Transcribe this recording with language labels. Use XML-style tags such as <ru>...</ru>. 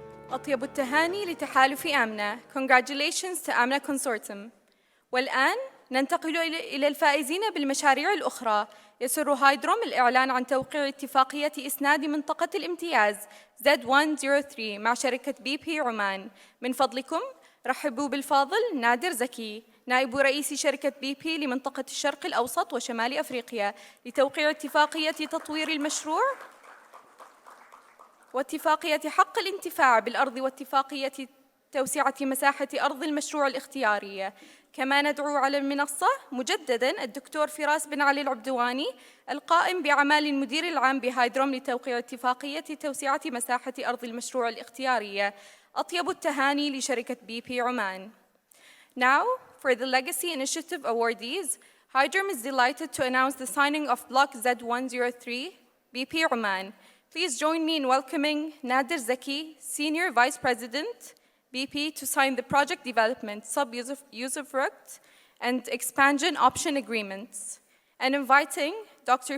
<ar>أطيب التهاني لتحالف آمنة.</ar> <en>Congratulations to آمنة Consortium.</en> <ar>والآن ننتقل إلى الفائزين بالمشاريع الأخرى. يسر هايدروم الإعلان عن توقيع اتفاقية إسناد منطقة الامتياز Z103 مع شركة BP عمان. من فضلكم رحبوا بالفاضل نادر زكي، نائب رئيس شركة BP لمنطقة الشرق الأوسط وشمال أفريقيا، لتوقيع اتفاقية تطوير المشروع واتفاقية حق الانتفاع بالأرض واتفاقية توسعة مساحة أرض المشروع الاختيارية. كما ندعو على المنصة مجدداً الدكتور فراس بن علي العبدواني القائم بأعمال المدير العام بهايدروم لتوقيع اتفاقية توسعة مساحة أرض المشروع الاختيارية. أطيب التهاني لشركة BP عمان.</ar> <en>Now, for the Legacy Initiative awardees, Hydrom is delighted to announce the signing of Block Z103, BP Oman. Please join me in welcoming Nader Zaki, Senior Vice President, BP, to sign the Project Development, Sub-Usufruct, and Expansion Option Agreements, and inviting Dr.</en>